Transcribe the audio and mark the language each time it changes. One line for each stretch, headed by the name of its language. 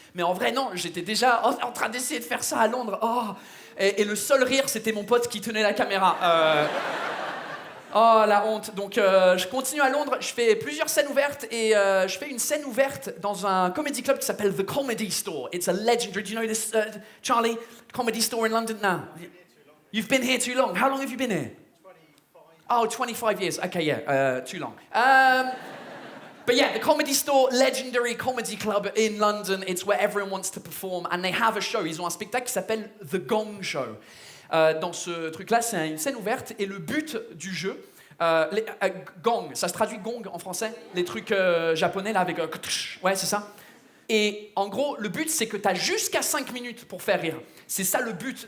French: Mais en vrai, non, j'étais déjà en train d'essayer de faire ça à Londres. Oh. Et le seul rire, c'était mon pote qui tenait la caméra. Oh, la honte. Donc, je continue à Londres, je fais plusieurs scènes ouvertes et je fais une scène ouverte dans un comedy club qui s'appelle The Comedy Store.
English: It's a legendary. Do you know this, Charlie? Comedy Store in London now. You've been here too long. How long have you been here? 25 years. Okay, yeah, too long. But yeah, the Comedy Store, legendary comedy club in London. It's where everyone wants to perform, and they have a show.
French: Ils ont un spectacle qui s'appelle The Gong Show. Dans ce truc-là, c'est une scène ouverte, et le but du jeu, gong, ça se traduit gong en français, les trucs japonais là avec ouais, c'est ça. Et en gros, le but, c'est que tu as jusqu'à 5 minutes pour faire rire. C'est ça le but.